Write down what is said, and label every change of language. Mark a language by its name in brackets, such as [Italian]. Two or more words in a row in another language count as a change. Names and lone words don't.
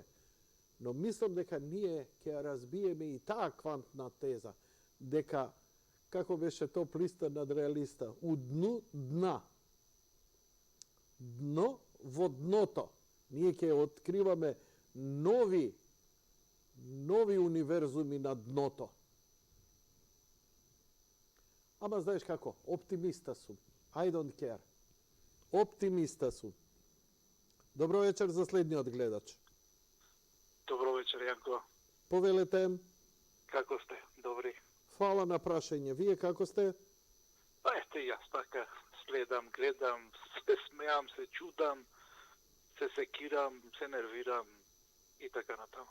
[Macedonian] Но мислам дека ние ќе ја разбиеме и таа квантна теза, дека, како беше то плиста над реалиста, [Serbian] у дну дна. [Macedonian] Дно во дното. Ние ќе откриваме нови универзуми на дното. Ама знаеш како, оптимиста сум. [English] I don't care. [Macedonian] Оптимиста сум. Добро вечер за следниот гледач. Добро вечер, Јанко. Повелете. Како сте? Добри. Фала на прашање. Вие како сте? Па ете, јас така следам, гледам, се смеам, се чудам, се секирам, се нервирам и така натаму.